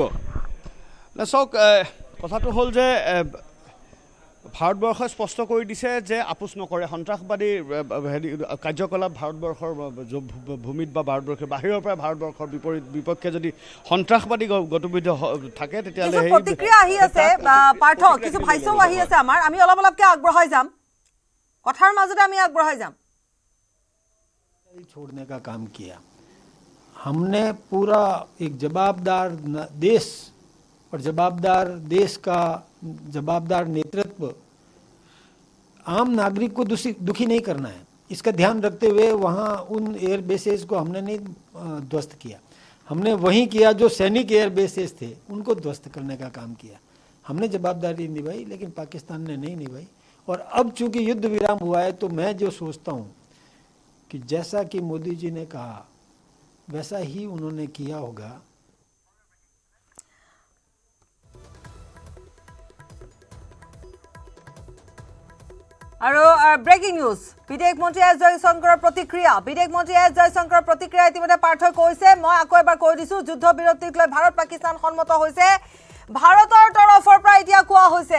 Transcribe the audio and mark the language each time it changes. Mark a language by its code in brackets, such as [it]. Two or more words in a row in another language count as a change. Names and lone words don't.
[as] চাওক কথাটো হ'ল যে ভাৰতবৰ্ষই স্পষ্ট কৰি দিছে যে আপোচ নকৰে সন্ত্ৰাসবাদী কাৰ্যকলাপ ভাৰতবৰ্ষৰ ভূমিত বা ভাৰতবৰ্ষৰ বাহিৰৰ পৰা ভাৰতবৰ্ষৰ বিপক্ষে যদি সন্ত্ৰাসবাদী গতিবিধি থাকে তেতিয়াহ'লে সেই প্ৰতিক্ৰিয়া আহি আছে পাৰ্থ কিছু ভাষ্যও আহি আছে আমাৰ আমি অলপ অলপকৈ আগবঢ়াই যাম কথাৰ মাজতে আমি আগবঢ়াই যাম [hi] छोड़ने का काम किया हमने पूरा एक जवाबदार देश और जवाबदार देश का जवाबदार नेतृत्व आम नागरिक को दुखी नहीं करना है इसका ध्यान रखते हुए वहाँ उन [en] air bases [hi] को हमने नहीं ध्वस्त किया हमने वहीं किया जो सैनिक [en] air bases [hi] थे उनको ध्वस्त करने का काम किया हमने जवाबदारी निभाई लेकिन पाकिस्तान ने नहीं निभाई और अब चूंकि युद्ध विराम हुआ है तो मैं जो सोचता हूँ कि जैसा कि मोदी जी ने कहा वैसा ही उन्होंने किया होगा [as] আৰু [en] breaking news [as] বিদেশ মন্ত্ৰী এছ জয়শংকৰৰ প্ৰতিক্ৰিয়া ইতিমধ্যে পাৰ্থই কৈছে মই আকৌ এবাৰ কৈ দিছো যুদ্ধ বিৰতিক লৈ ভাৰত পাকিস্তান সন্মত হৈছে ভাৰতৰ তৰফৰ পৰা এতিয়া কোৱা হৈছে